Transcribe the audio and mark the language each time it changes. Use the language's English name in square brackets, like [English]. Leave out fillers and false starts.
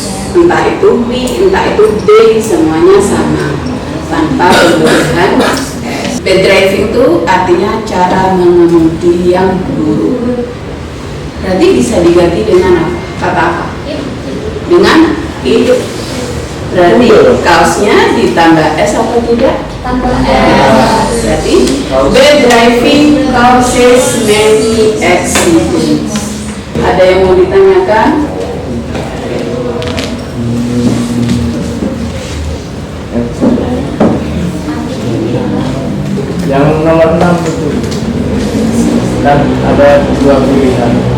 [Indonesian] Entah itu we, entah itu they, semuanya sama tanpa tambahan S. Bad driving itu artinya cara mengemudi yang buruk. Berarti bisa diganti dengan apa? Kata apa? Dengan hidup. Berarti kaosnya ditambah S atau tidak? Tambah Berarti [English] bad driving causes many accidents. [Indonesian] Ada yang mau ditanyakan? Yang nomor 6 itu kan ada dua pilihan.